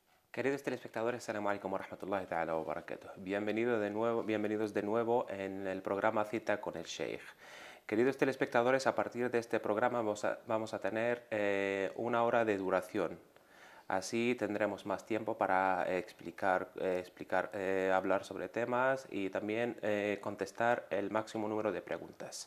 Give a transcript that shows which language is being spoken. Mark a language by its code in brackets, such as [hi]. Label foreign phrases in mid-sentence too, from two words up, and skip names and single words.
[es] Queridos telespectadores, [ar] السلام عليكم ورحمة الله تعالى وبركاته. [es] Bienvenidos de nuevo en el programa Cita con el Sheikh. Queridos telespectadores, a partir de este programa vamos a tener una hora de duración. Así tendremos más tiempo para hablar sobre temas y también contestar el máximo número de preguntas.